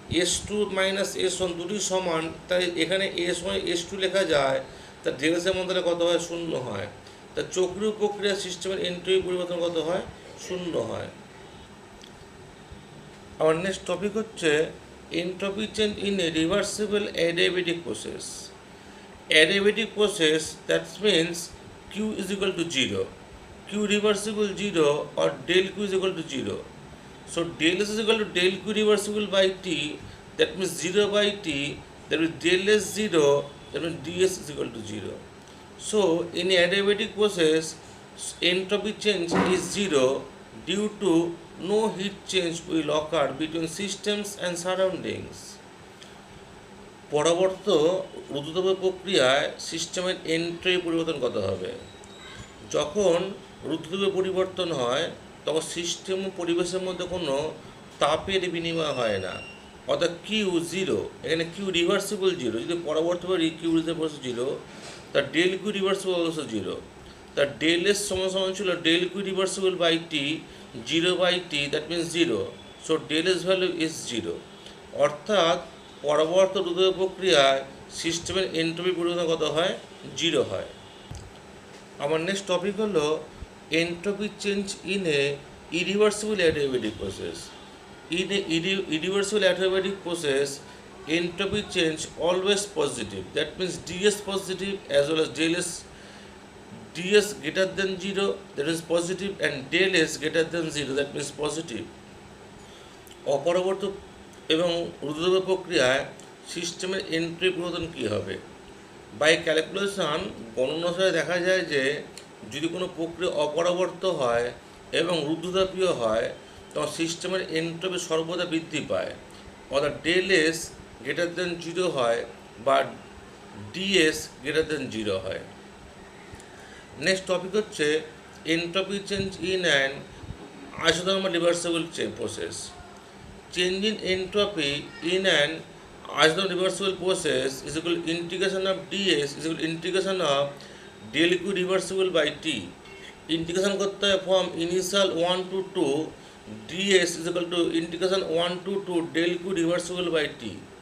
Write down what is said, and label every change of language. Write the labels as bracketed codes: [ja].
[bn] S2 minus S1 দুটি সমান, তাই এখানে S1 S2 লেখা যায়। তা ডেল এস এর মান তাহলে কত হয়? 0 হয়। তা চক্রীয় প্রক্রিয়া সিস্টেমের এন্ট্রপি পরিবর্তন কত হয়? 0 হয়। আমার নেক্সট টপিক হচ্ছে [en] Entropy change in a reversible adiabatic process. Adiabatic process, that means Q is equal to 0. Q reversible 0 or del Q is equal to 0. So del S is equal to del Q reversible by T, that means 0 by T, that means del S 0, that means ds is equal to 0. So in adiabatic process, entropy change is 0 due to no heat change will occur between systems and surroundings. [bn] পরবর্তী রুদ্ধতাপ প্রক্রিয়ায় সিস্টেমের entropy পরিবর্তন কত হবে? যখন রুদ্ধতাপের পরিবর্তন হয় তখন সিস্টেম ও পরিবেশের মধ্যে কোনো তাপের বিনিময় হয় না, অর্থাৎ কিউ জিরো, এখানে কিউ রিভার্সিবল জিরো, যদি পরবর্তীবার কিউ রিভার্স জিরো, তা del Q reversible also zero, তা ডেল এস সমান সমান ছিল del Q reversible by T, zero by T, [en] That means zero, so del S value is zero. [bn] অর্থাৎ পরবর্তী রুদ্র প্রক্রিয়ায় সিস্টেমের এন্ট্রপি পরিবর্তন কত হয়? জিরো হয়। আমার নেক্সট টপিক হলো entropy change in a irreversible adiabatic process. [en] In a irreversible adiabatic process, entropy change always positive. That means ds positive as well as del s. ds greater than 0, that is positive, and del s greater than 0, that means positive. [bn] অপরবর্ত এবং রুদ্র প্রক্রিয়ায় সিস্টেমের entry পরিবর্তন কী হবে? By calculation গণনা অনুসারে দেখা যায় যে যদি কোনো প্রক্রিয়া অপরাবর্ত হয় এবং রুদ্ধতাপীয় হয়, তখন সিস্টেমের এন্ট্রপি সর্বদা বৃদ্ধি পায়, অর্থাৎ del S greater than zero হয় বা ডিএস গ্রেটার দেন জিরো হয়। নেক্সট টপিক হচ্ছে [en] Entropy change in an isothermal reversible process. Change in entropy in an isothermal reversible process is equal to integration of ds is equal to integration of del q reversible by t. [hi] Integration करते हैं from initial [en] 1 to 2 ds is equal to integration 1 to 2 del q reversible by t.